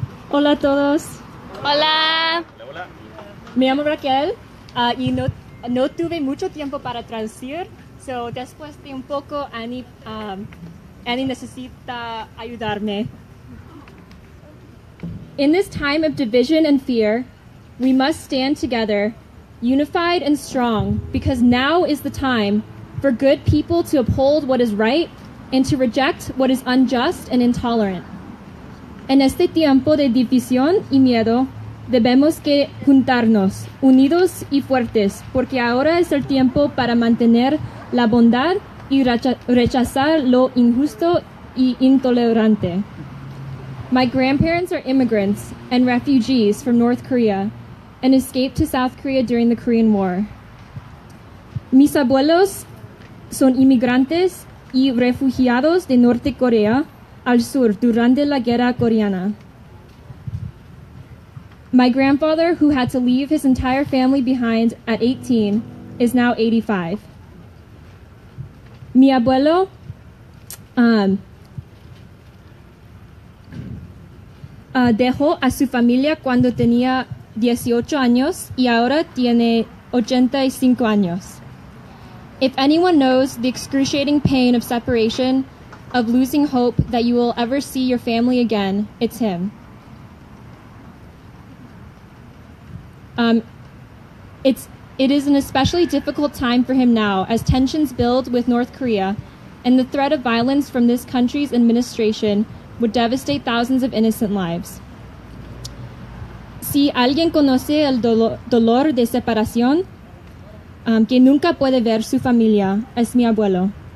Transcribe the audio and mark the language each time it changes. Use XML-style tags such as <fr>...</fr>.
<es>Hola a todos. Hola. Me llamo Raquel y no tuve mucho tiempo para traducir, so después de un poco Annie necesita ayudarme.</es> <en>In this time of division and fear, we must stand together, unified and strong, because now is the time for good people to uphold what is right and to reject what is unjust and intolerant.</en> <es>En este tiempo de división y miedo, debemos que juntarnos, unidos y fuertes, porque ahora es el tiempo para mantener la bondad y rechazar lo injusto y intolerante.</es> <en>My grandparents are immigrants and refugees from North Korea and escaped to South Korea during the Korean War.</en> <es>Mis abuelos son inmigrantes y refugiados de Norte Corea al sur durante la Guerra Coreana.</es> <en>My grandfather, who had to leave his entire family behind at 18, is now 85.</en> <es>Mi abuelo dejó a su familia cuando tenía 18 años y ahora tiene 85 años.</es> <en>If anyone knows the excruciating pain of separation, of losing hope that you will ever see your family again, it's him. It is an especially difficult time for him now as tensions build with North Korea, and the threat of violence from this country's administration would devastate thousands of innocent lives.</en> <es>Si alguien conoce el dolor de separación, que nunca puede ver su familia, es mi abuelo.</es>